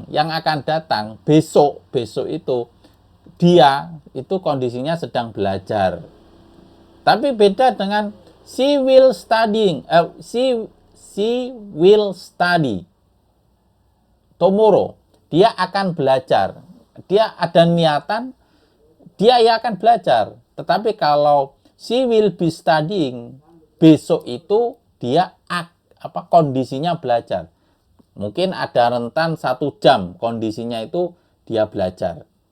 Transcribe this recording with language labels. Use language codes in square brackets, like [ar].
[id] Yang akan datang besok itu dia itu kondisinya sedang belajar. Tapi beda dengan [en] she will studying. She will study tomorrow. [id] Dia akan belajar. Dia ada niatan, dia akan belajar. Tetapi kalau [en] she will be studying, [id] besok itu dia kondisinya belajar. Mungkin ada rentan 1 jam kondisinya itu dia belajar.